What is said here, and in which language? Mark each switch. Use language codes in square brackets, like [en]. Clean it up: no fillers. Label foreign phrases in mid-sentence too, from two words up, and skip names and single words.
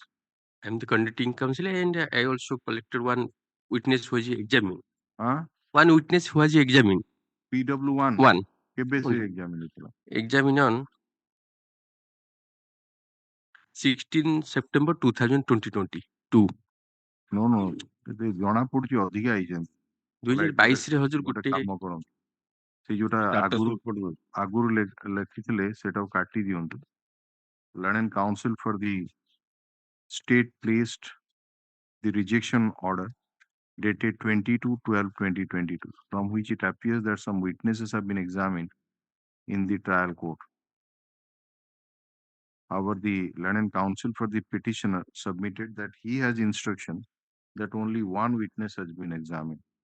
[en] I am the conducting counsel, and I also collected one witness who was examined. One witness who was examined. PW1? One. Examined on 16 September 2022. No. [or] ଜଣା ପଡୁଛି ଅଧିକା ହେଇଛନ୍ତି। 2022 ରେ ହଜୁର ଗୋଟେ ଗୋଟେ କାମ କରନ୍ତୁ, ସେ ଯୋଉଟା [en] Status [or] ଆଗରୁ report ଦଉଛି। ଆଗରୁ ଲେଖିଥିଲେ ସେଟାକୁ କାଟି ଦିଅନ୍ତୁ। [en] Learned and Counsel for the state placed the rejection order dated 22/12/2022, from which it appears that some witnesses have been examined in the trial court. However, the learned counsel for the petitioner submitted that he has instruction that only one witness has been examined.